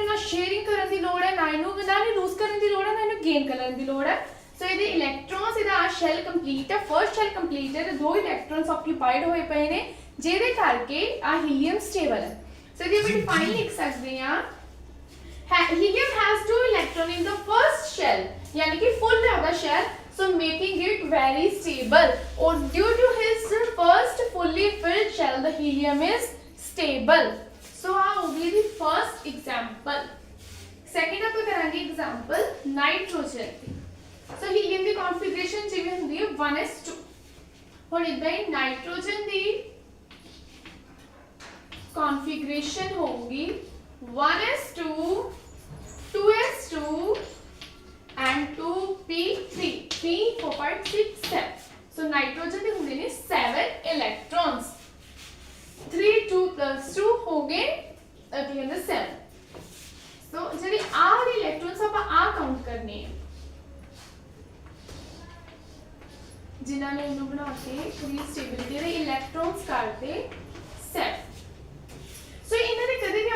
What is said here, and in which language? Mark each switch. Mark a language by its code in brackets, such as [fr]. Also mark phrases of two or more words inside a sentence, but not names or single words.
[pa] ਨਾਲ ਸ਼ੇਅਰਿੰਗ ਕਰਨ ਦੀ ਲੋੜ ਹੈ ਨਾ ਇਹਨੂੰ ਲੂਜ਼ ਕਰਨ ਦੀ ਲੋੜ ਹੈ ਨਾ ਇਹਨੂੰ ਗੇਨ ਕਰਨ ਦੀ ਲੋੜ ਹੈ ਸੋ ਇਹਦੇ ਇਲੈਕਟ੍ਰੋਨਸ ਇਹਦਾ [en] shell complete [pa] ਹੈ [en] first shell complete [pa] ਹੈ ਤੇ 2 ਇਲੈਕਟ੍ਰੋਨਸ ਆਕਿਊਪਾਈਡ ਹੋਏ ਪਏ ਨੇ ਜਿਹਦੇ ਕਰਕੇ ਆ [en] helium stable [pa] ਹੈ ਸੋ ਇਹਦੀ ਆਪਾਂ ਡਿਫਾਈਨ ਲਿਖ ਸਕਦੇ ਹਾਂ [en] helium has 2 electrons in the first shell [hi] यानी कि फुल है [en] the shell so making it very stable or due to his first fully filled shell the helium is stable so [pa] ਆ ਹੋ ਗਈ [en] the first example second [pa] ਆਪ ਕਰਾਂਗੇ [en] example nitrogen so helium [pa] ਦੀ configuration ਜਿਵੇਂ ਹੁੰਦੀ ਹੈ 1s2 ਹੁਣ ਇਦਾਂ ਹੀ nitrogen ਦੀ configuration ਹੋਊਗੀ 1s2 2s2 and 2p3 3 4 5 6 7 so nitrogen ਦੇ ਹੁੰਦੇ ਨੇ 7 electrons 3 2 plus 2 ਹੋ ਗਏ ਅੱਗੇ ਹੁੰਦੇ 7 so ਜਿਹੜੇ ਆ ਵਾਲੇ electrons ਆਪਾਂ ਆ ਕਾਊਂਟ ਕਰਨੇ ਆ ਜਿਨ੍ਹਾਂ ਨੇ ਇਹਨੂੰ ਬਣਾ ਕੇ ਪੂਰੀ ਸਟੇਬਿਲਿਟੀ ਦੇ ਇਲੈਕਟ੍ਰੋਨਸ ਕਰਦੇ 7 ਸੋ ਇਹਨਾਂ ਦੇ ਕਦੇ ਵੀ